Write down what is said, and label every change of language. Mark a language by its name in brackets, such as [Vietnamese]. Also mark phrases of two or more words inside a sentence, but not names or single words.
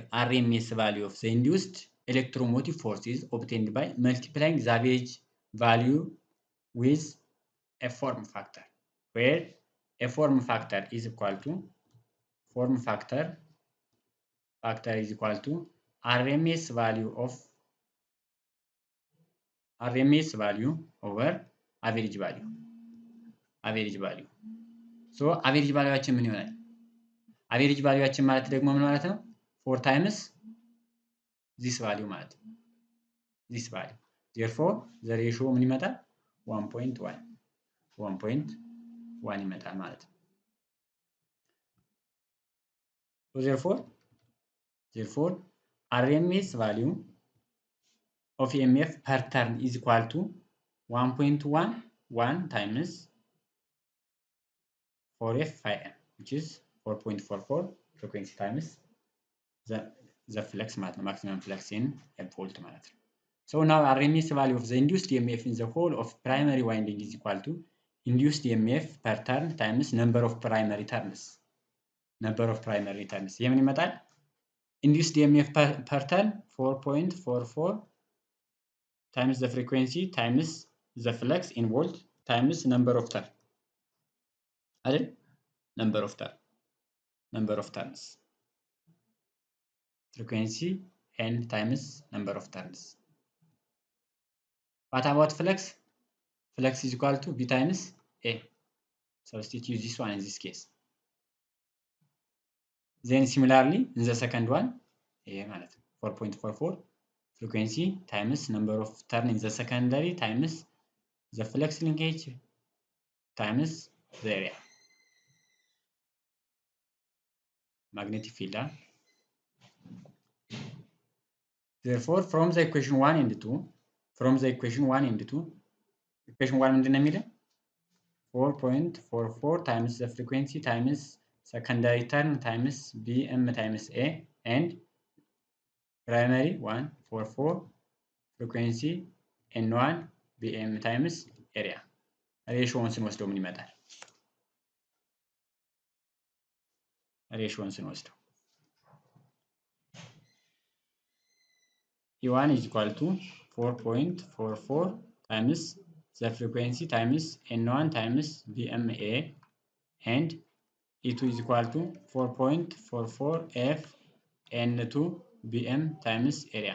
[English] RMS value of the induced electromotive force is obtained by multiplying the average value with a form factor, where a form factor is equal to RMS value over average value. So average valueያችን [Amharic] ምን ይሆናል? [English] average valueያችን [Amharic] ማለት ደግሞ ምን ማለት ነው? [English] 4 times this value [Amharic] ማለት ነው። [English] this value. Therefore the ratio [Amharic] ምን ይመጣል? [English] 1.1 [Amharic] ይመጣል ማለት ነው። [English] So therefore RMS value of E.M.F per turn is equal to 1.11 times 4f phi m, which is 4.44 frequency times the flux [Amharic] ማለት ነው። [English] maximum flux in a volt [Amharic] ማለት ነው። [English] So now RMS value of the induced E.M.F in the whole of primary winding is equal to induced E.M.F per turn times number of primary turns. [Amharic] የምን ይመጣል? [English] induced E.M.F per turn 4.44 times the frequency times the flux in volt times number of turn አይደል? number of turns, frequency n times number of turns. What about flux? Flux is equal to B times A. Substitute this one in this case. Then similarly in the second one, A ማለት ነው 4.44 frequency times number of turn in the secondary times the flux linkage times the area. Magnetic field. Therefore from the equation 1 and 2, equation 1 [Amharic] ምንድን ነው የሚለው? [English] 4.44 times the frequency times secondary turn times BM times A and primary 144 frequency N1 BM times ኤሪያ [Amharic] ሬሾውን ስንወስደው ምን ይመጣል? ሬሾውን ስንወስደው [English] E1 is equal to 4.44 times the frequency times N1 times VMA and E2 is equal to 4.44 F N2 BM times area.